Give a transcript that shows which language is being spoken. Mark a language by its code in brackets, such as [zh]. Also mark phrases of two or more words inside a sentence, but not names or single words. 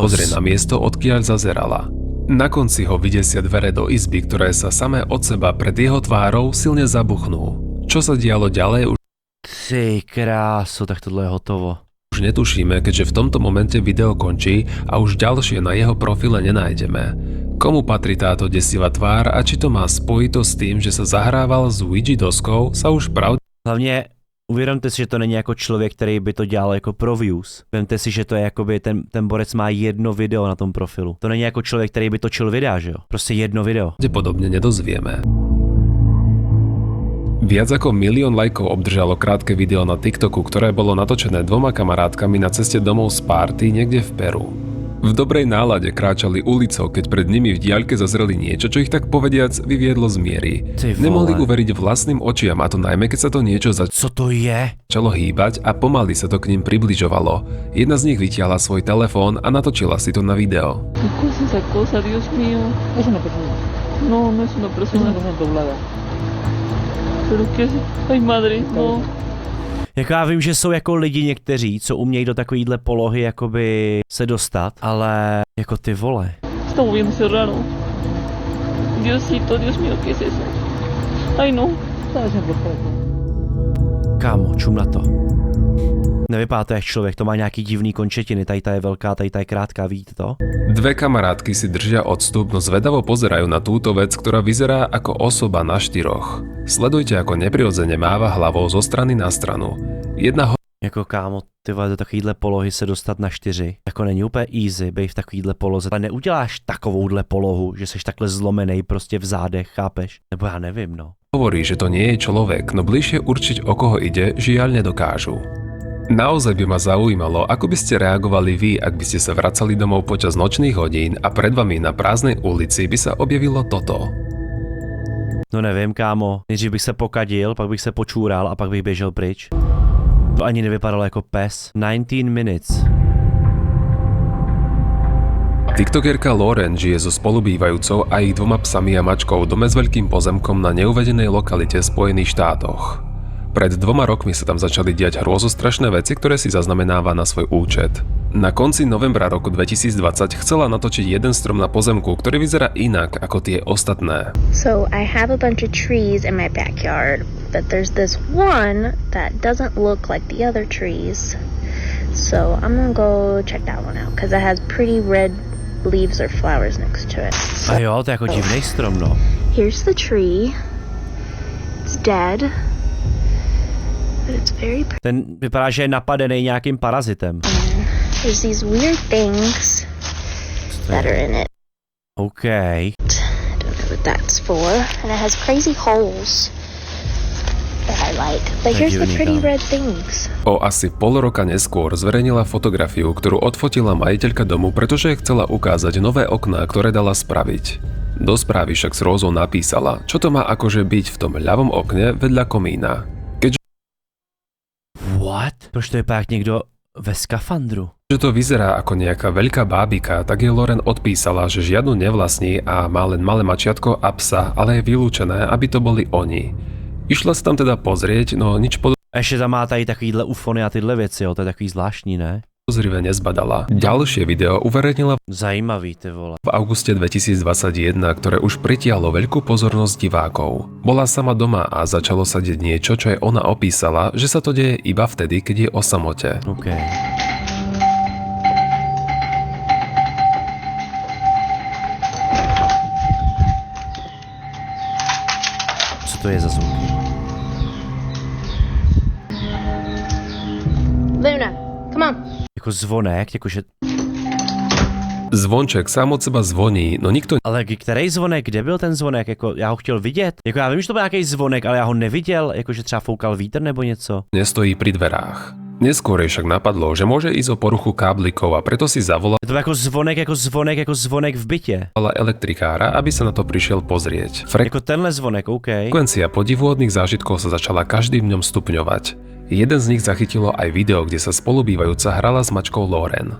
[sk] pozrie na miesto, odkiaľ zazerala. Na konci ho vydesia dvere do izby, ktoré sa samé od seba pred jeho tvárou silne zabuchnú. Čo sa dialo ďalej, [cs] Ty kráso, tak tohle je hotovo. [sk] už netušíme, keďže v tomto momente video končí a už ďalšie na jeho profile nenájdeme. Komu patrí táto desivá tvár a či to má spojito s tým, že sa zahrával s Ouija doskou, sa už [cs] Hlavně uvědomte si, že to není jako člověk, který by to dělal jako pro views. Vemte si, že to je jakoby ten borec má jedno video na tom profilu. To není jako člověk, který by točil videa, že jo? Prostě jedno video. [sk] pravdepodobne nedozvieme. Viac ako 1 000 000 lajkov obdržalo krátke video na TikToku, ktoré bolo natočené 2 kamarátkami na ceste domov z párty niekde v Peru. V dobrej nálade kráčali ulicou, keď pred nimi v diaľke zazreli niečo, čo ich tak povediac vyviedlo z miery. [cs] Ty vole. [sk] Nemohli uveriť vlastným očiam, a to najmä keď sa to niečo [cs] Co to je? [sk] začalo hýbať a pomaly sa to k ním približovalo. Jedna z nich vytiahla svoj telefón a natočila si to na video. [es] ¿Qué cosa esa cosa, Dios mío? Es una persona. No, no es una persona. Es una persona doblada. ¿Pero qué es? Ay, madre, no. [cs] Jako já vím, že jsou jako lidi někteří, co umějí do takovýhle polohy jakoby se dostat, ale jako ty vole. [es] Está moviéndose raro. Diosito, Dios mío, ¿qué es eso? Ay, no. [cs] Kámo, čum na to. Nevypadá to jak člověk, to má nějaký divný končetiny, tady ta je velká, tady ta je krátká, vidíte to? [sk] 2 kamarátky si držia odstup, no zvedavo pozerajú na túto vec, ktorá vyzerá ako osoba na 4. Sledujte, ako neprirodzene máva hlavou zo strany na stranu. Jedna [cs] Jako kámo, ty vole, do takovýhle polohy se dostat na 4. Jako není úplně easy, bej v takovýhle poloze. Ale neuděláš takovouhle polohu, že seš takhle zlomenej prostě v zádech, chápeš? Nebo já nevím, no. [sk] Hovorí, že to nie je človek, no bližšie určiť, o koho ide, žiaľ nedokážu. Naozaj by ma zaujímalo, ako by ste reagovali vy, ak by ste sa vracali domov počas nočných hodín a pred vami na prázdnej ulici by sa objavilo toto. [cs] No nevím, kámo. Nejdřív bych se pokadil, pak bych se počúral a pak bych běžel pryč. To ani nevypadalo jako pes. [en] 19 minutes. [sk] TikTokerka Lauren žije so spolubývajúcou a ich 2 psami a mačkou dome s veľkým pozemkom na neuvedenej lokalite v Spojených štátoch. Pred 2 rokmi sa tam začali diať hrôzostrašné veci, ktoré si zaznamenáva na svoj účet. Na konci novembra roku 2020 chcela natočiť jeden strom na pozemku, ktorý vyzerá inak ako tie ostatné. [en] So I have a bunch of trees in my backyard, but there's this one that doesn't look like the other trees. So I'm gonna go check that one out because it has pretty red leaves or flowers next to it. [cs] A jo, to je jako divnej strom, no. [en] Here's the tree. It's dead. But it's very pretty. [cs] Ten vypadá, že je napadený nějakým parazitem. [en] There's these weird things that are in it. OK. I don't know what that's for. And it has crazy holes that I like. But here's the pretty red things. [sk] O asi pol roka neskôr zverejnila fotografiu, ktorú odfotila majiteľka domu, pretože chcela ukázať nové okná, ktoré dala spraviť. Do správy však s rózou napísala, čo to má akože byť v tom ľavom okne vedľa komína. [en] What? [cs] Proč to je pak někdo ve skafandru? [sk] Že to vyzerá ako nejaká veľká bábika, tak jej Lauren odpísala, že žiadnu nevlastní a má len malé mačiatko a psa, ale je vylúčené, aby to boli oni. Išla sa tam teda pozrieť, no nič [cs] Ještě tam má tady takovýhle ufony a tyhle věci, jo, to je takový zvláštní, ne? [sk] podozrivé nezbadala. Ďalšie video uverejnila [cs] Zajímavý, ty vole. [sk] v auguste 2021, ktoré už pritiahlo veľkú pozornosť divákov. Bola sama doma a začalo sa deť niečo, čo aj ona opísala, že sa to deje iba vtedy, keď je o samote. OK. [cs] Co to je za zvuk? [en] Luna, come on. [cs] Jako zvonek, jakože... [sk] Zvonček sám od seba zvoní, no nikto [cs] Ale který zvonek? Kde byl ten zvonek? Jako, já ho chtěl vidět. Jako já vím, že to byl nějaký zvonek, ale já ho neviděl. Jakože třeba foukal vítr nebo něco. [sk] nestojí pri dverách. Neskôr jej však napadlo, že môže ísť o poruchu káblikov a preto si zavolala [cs] Je to jako zvonek v bytě. [sk] elektrikára, aby sa na to prišiel pozrieť. [cs] Jako tenhle zvonek, OK. [sk] Frekvencia podivuhodných zážitkov sa začala každým dňom stupňovať. Jeden z nich zachytilo aj video, kde sa spolubývajúca hrala s mačkou Lauren.